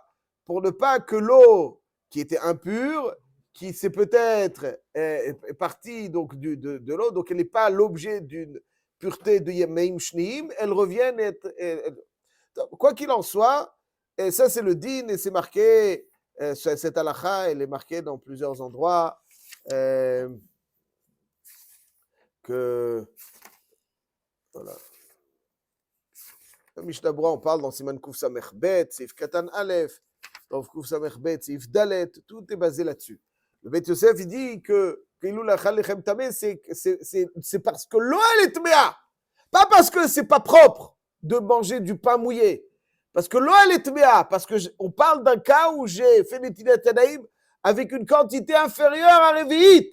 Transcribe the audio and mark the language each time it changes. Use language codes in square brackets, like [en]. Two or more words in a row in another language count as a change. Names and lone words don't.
[fr] Pour ne pas que l'eau qui était impure, qui c'est peut-être est partie donc de l'eau, donc elle n'est pas l'objet d'une pureté de [he] מים שניים, [fr] elle revient quoi qu'il en soit, et ça c'est le din, et c'est marqué, cette halakha, elle est marquée dans plusieurs endroits, que, voilà. [he] Le Mishnah Berurah, [fr] on parle dans [he] סימן קוף סמך בית סעיף קטן אלף, dans קוף סמך בית סעיף דלת, [fr] tout est basé là-dessus. Le Bet Yosef, il dit que c'est parce que l'eau, elle est tméa. Pas parce que c'est pas propre de manger du pain mouillé. Parce que l'eau, elle est tméa. Parce qu'on parle d'un cas où j'ai fait [he] נטילת ידיים [fr] avec une quantité inférieure à Révéit.